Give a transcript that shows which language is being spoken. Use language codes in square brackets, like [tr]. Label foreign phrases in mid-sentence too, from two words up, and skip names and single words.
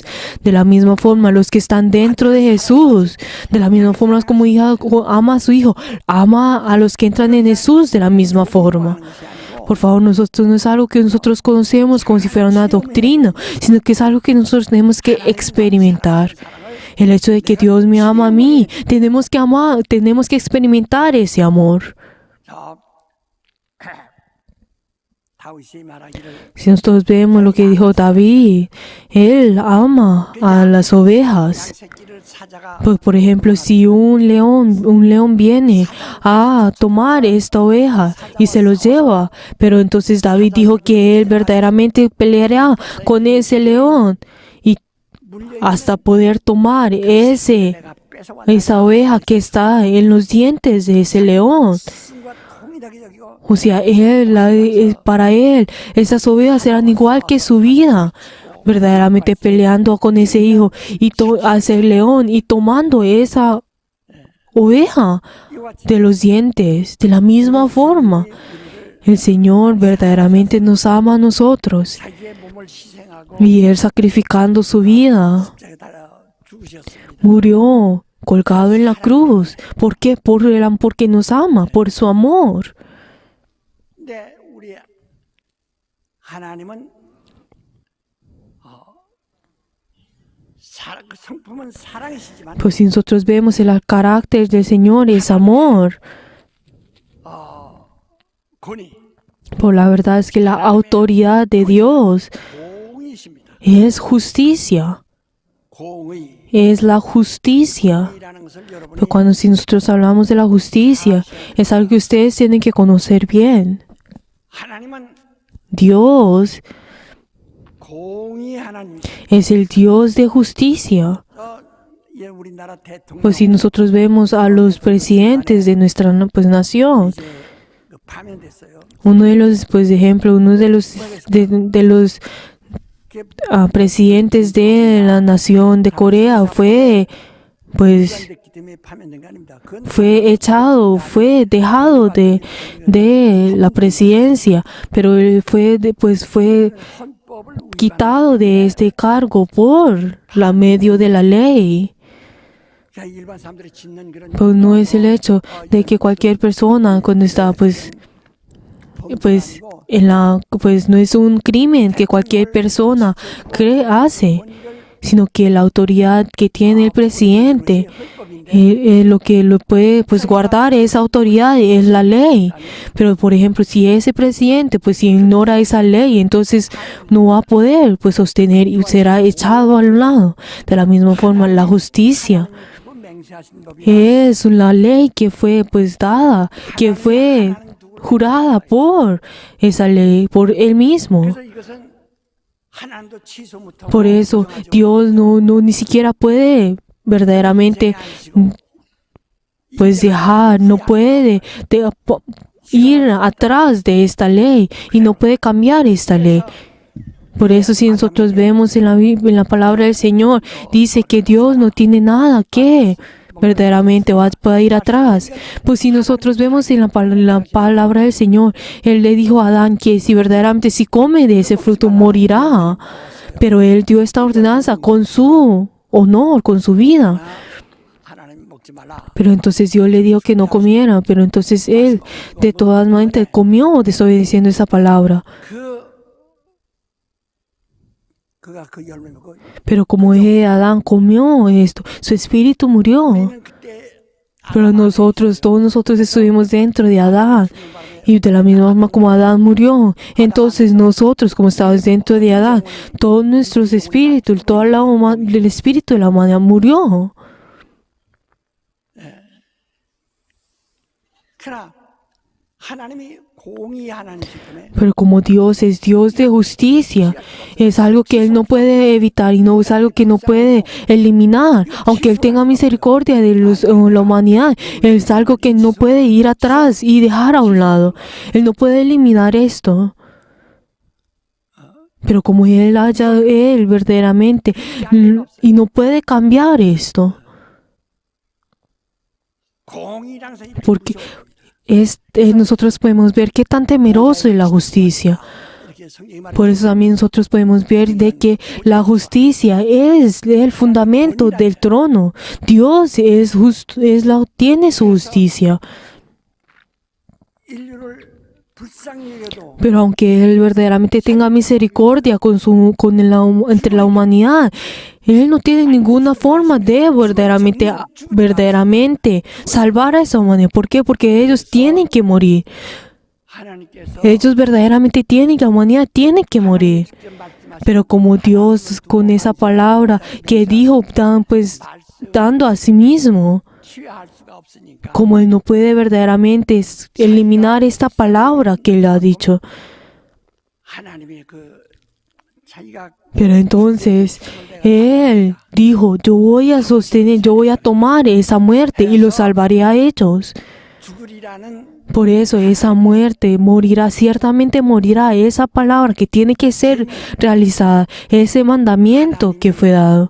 [es] De la misma forma, los que están dentro de Jesús, de la misma forma como hija ama a su Hijo, ama a los que entran en Jesús de la misma forma. Por favor, nosotros no es algo que nosotros conocemos como si fuera una doctrina, sino que es algo que nosotros tenemos que experimentar. El hecho de que Dios me ama a mí, tenemos que amar, tenemos que experimentar ese amor. [ko] 저 다윗이 말하기를 [es] Si nosotros vemos lo que dijo David, él ama a las ovejas. [ko] 양새끼를 사자가 [es] Pues, por ejemplo, si un león viene a tomar esta oveja y se lo lleva, pero entonces David dijo que él verdaderamente peleará con ese león y hasta poder tomar [ko] 내가 뺏어왔다. [es] esa oveja que está en los dientes de ese león. [ko] 신과 동일하게 여기고 [es] O sea, para él, esas ovejas eran igual que su vida, verdaderamente peleando con ese hijo y a ese león y tomando esa oveja [ko] 이와 같이 [es] de los dientes. De la misma forma, el Señor verdaderamente nos ama a nosotros [ko] 자기의 몸을 희생하고 [es] y Él sacrificando su vida [ko] 십자가에 달아 죽으셨습니다. [es] murió colgado en la cruz. ¿Por qué? Porque nos ama, por su amor. [ko] 근데 우리 하나님은 그 성품은 사랑이시지만 [es] Pues si nosotros vemos el carácter del Señor es amor. [ko] 권위 [es] Por la verdad es que la autoridad de Dios [ko] 공의이십니다. [es] es justicia. [ko] 공의 [es] Es la justicia. [ko] 이라는 것을 여러분이 [es] Pero cuando si nosotros hablamos de la justicia, es algo que ustedes tienen que conocer bien. [ko] 하나님은 [es] Dios [ko] 공의 하나님. [es] es el Dios de justicia. [ko] 우리나라 대통령 [es] Pues si nosotros vemos a los presidentes de nuestra nación, [ko] 이제 파면됐어요. [es] uno de los, pues de ejemplo, uno de los presidentes de la nación de Corea fue, pues, [ko] 됐기 때문에 파면된 거 아닙니다. 그건 [es] fue echado, fue dejado de la presidencia, pero él fue, fue [ko] 헌법을 [es] quitado de este cargo por la medio de la ley. [ko] 그러니까 일반 사람들이 짓는 그런 [es] Pues no es el hecho de que cualquier persona cuando está, pues no es un crimen que cualquier persona hace, sino que la autoridad que tiene el presidente, lo que lo puede pues guardar esa autoridad es la ley. Pero por ejemplo, si ese presidente pues si ignora esa ley, entonces no va a poder pues sostener y será echado al lado. De la misma forma, la justicia [ko] 맹세하신 법이 [es] es la ley que fue pues dada, que fue jurada por esa ley, por él mismo. [ko] 그래서 이것은 하나님도 취소 못하고 [es] Por eso Dios no ni siquiera puede verdaderamente pues dejar, no puede ir atrás de esta ley y no puede cambiar esta ley. Por eso si nosotros vemos en la palabra del Señor, dice que Dios no tiene nada que verdaderamente pueda ir atrás. Pues si nosotros vemos en la palabra del Señor, Él le dijo a Adán que si verdaderamente si come de ese fruto morirá. Pero Él dio esta ordenanza con su honor, con su vida. [ko] 하나님 먹지 말라. [es] Pero entonces Dios le dijo que no comiera. Pero entonces Él de todas maneras comió desobedeciendo esa palabra. [ko] 그가 그 열매 먹고 [es] Pero como Adán comió esto, su espíritu murió. [ko] 우리는 그때 [es] Pero todos nosotros estuvimos dentro de Adán. Y de la misma forma como Adán murió, entonces nosotros, como estábamos dentro de Adán, todos nuestros espíritus, el espíritu de la humanidad murió. [ko] 그러나 하나님이 공의 하나님이기 때문에 [es] Pero como Dios es Dios de justicia, es algo que Él no puede evitar y no es algo que no puede eliminar. Aunque Él tenga misericordia de la humanidad, es algo que no puede ir atrás y dejar a un lado. Él no puede eliminar esto. Pero como Él verdaderamente, y no puede cambiar esto. [ko] 공의랑서 [es] Porque nosotros podemos ver qué tan temeroso es la justicia. [ko] 이렇게 성경이 말해 [es] Por eso también nosotros podemos ver de que la justicia es el fundamento del trono. Dios es justo, tiene su justicia. [ko] 인류를 불쌍히 여겨도 [es] Pero aunque Él verdaderamente tenga misericordia entre la humanidad, Él no tiene ninguna forma de verdaderamente salvar a esa humanidad. ¿Por qué? Porque ellos tienen que morir. [ko] 하나님께서 [es] Ellos verdaderamente tienen, la humanidad tiene que morir. [ko] 직접 말씀하신 [es] Pero como Dios con esa palabra que dijo, dando a sí mismo, [ko] 취할 수가 없으니까 [es] como Él no puede verdaderamente eliminar esta palabra que Él ha dicho. [ko] 하나님의 그 자기가 [es] Pero entonces Él dijo, yo voy a sostener, yo voy a tomar esa muerte y los salvaré a ellos. [ko] 죽으리라는 [es] Por eso esa muerte morirá, ciertamente morirá esa palabra que tiene que ser realizada, ese mandamiento que fue dado.